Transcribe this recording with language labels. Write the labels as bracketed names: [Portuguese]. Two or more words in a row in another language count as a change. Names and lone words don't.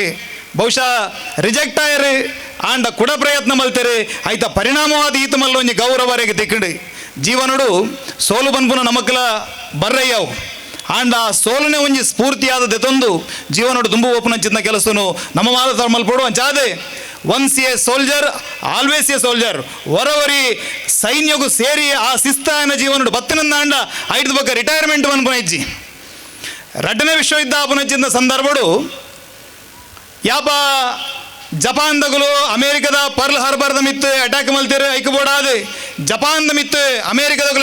[Tulu] ಬಹುಶಃ ರಿಜೆಕ್ಟ್ ಆಯರಿ ಆಂಡ ಕುಡ ಪ್ರಯತ್ನ ಮಲ್ತೇರಿ ಆಯ್ತ ಪರಿಣಾಮವಾದ ಈತ ಮಲ್ಲ ಒಂಜಿ ಗೌರವರೆಗೆ ತಿಕ್ಕಂಡು ಜೀವನಡು ಸೋಲು ಬನ್ಪುನ ನಮಕ್ಕಲ ಬರ್ರಯ್ಯವು ಆಂಡ ಆ ಸೋಲನೆ ಒಂಜಿ ಸ್ಫೂರ್ತಿಯಾದ ದೆತೊಂದು ಜೀವನಡು ತುಂಬು ಓಪನಂಚಿದ್ನ ಕೆಲಸನು ನಮ್ಮ ಮಾತ ಮಲ್ಪಡು ಅಂಚಾದೆ [English] once a soldier always a soldier [Tulu] ಹೊರವರಿ ಸೈನ್ಯಗೂ ಸೇರಿ ಆ ಶಿಸ್ತಾಯನ ಜೀವನಡು ಬತ್ತನಂದಾಂಡ 5 ಬಗ್ಗೆ ರಿಟೈರ್ಮೆಂಟ್ ಅನ್ಪುನಜ್ಜಿ 2ನೇ ವಿಶ್ವಯುದ್ಧ ಆಪುನಜ್ಜಿನ ಸಂದರ್ಭಡು ಯಾಪ ಜಪಾನ್ದಗಲು ಅಮೇರಿಕದ ಪರ್ಲ್ ಹಾರ್ಬರ್ದ ಮಿತ್ತು ಅಟ್ಯಾಕ್ ಮಲ್ತೇರೆ ಐಕ್ ಬೋಡಾದೆ ಜಪಾನ್ದ ಮಿತ್ತು ಅಮೇರಿಕದಗಲು